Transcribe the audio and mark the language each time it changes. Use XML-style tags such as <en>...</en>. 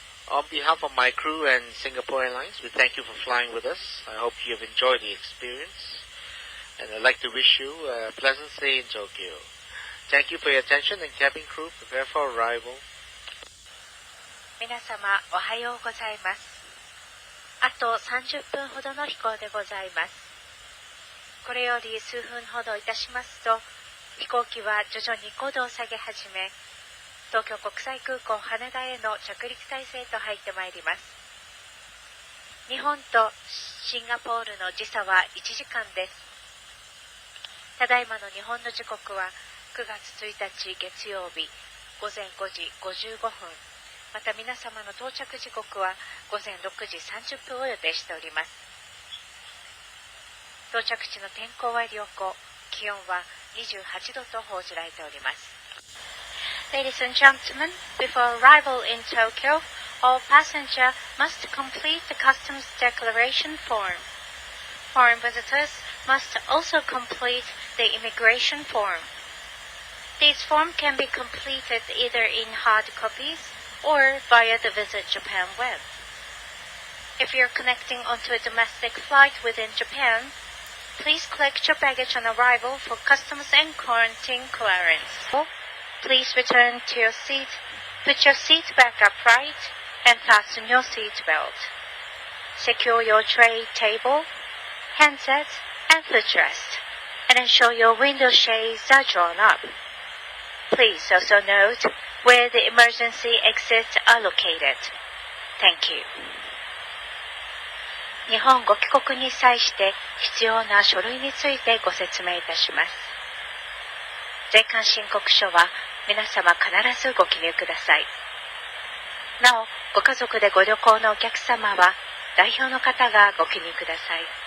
<en>On behalf of my crew and Singapore Airlines, we thank you for flying with us. I hope you have enjoyed the experience, and I'd like to wish you a pleasant stay in Tokyo. Thank you for your attention, and cabin crew, prepare for arrival.</en> <ja>皆様、おはようございます。あと30分ほどの飛行でございます。これより数分ほどいたしますと、飛行機は徐々に高度を下げ始め、東京国際空港羽田への着陸態勢と入ってまいります。日本とシンガポールの時差は1時間です。ただいまの日本の時刻は9月1日月曜日午前5時55分。また皆様の到着時刻は午前6時30分を予定しております。到着地の天候は良好、気温は28度と報じられております。</ja> <en>Ladies and gentlemen, before arrival in Tokyo, all passengers must complete the customs declaration form. Foreign visitors must also complete the immigration form. These forms can be completed either in hard copies or via the Visit Japan web. If you're connecting onto a domestic flight within Japan, please collect your baggage on arrival for customs and quarantine clearance. Please return to your seat, put your seat back upright, and fasten your seat belt. Secure your tray table, handset, and footrest, and ensure your window shades are drawn up. Please also note where the emergency exits are located. Thank you.</en> <ja>日本ご帰国に際して必要な書類についてご説明いたします。税関申告書は皆様必ずご記入ください。なお、ご家族でご旅行のお客様は代表の方がご記入ください。</ja>